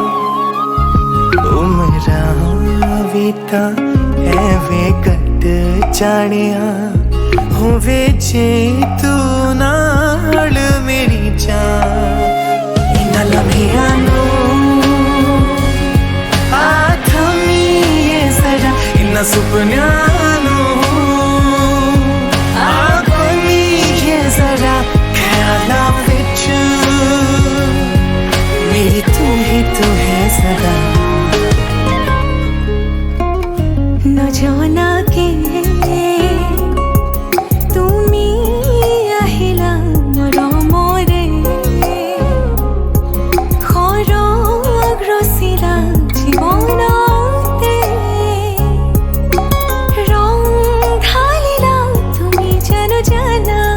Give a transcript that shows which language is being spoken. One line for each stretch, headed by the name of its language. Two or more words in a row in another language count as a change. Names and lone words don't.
Punjabi: ਉਮਰਾਂ ਬੀਤਾ ਹੈ ਵੇ ਕੱਟ ਜਾਣੀਆਂ ਹੋਵੇ ਜੇ ਤੂੰ ਨਾਲ ਮੇਰੀ ਜਾਨ ਇੰਨਾ ਲਮਹਿਆਂ ਨੂੰ ਇੰਨਾ ਸੁਪਨਿਆਂ ਨੂੰ ਯੇ ਜ਼ਰਾ ਖ਼ਿਆਲਾਂ ਵਿਚ ਮੇਰੀ ਤੂੰ ਹੀ ਤੂੰ ਹੈ ਸਦਾ
Hindi: न जाना के
Assamese: তুমি আহিলা মৰমৰে খৰগ ৰচিলা জীৱনতে ৰং ঢালিলা তুমি জানো জানা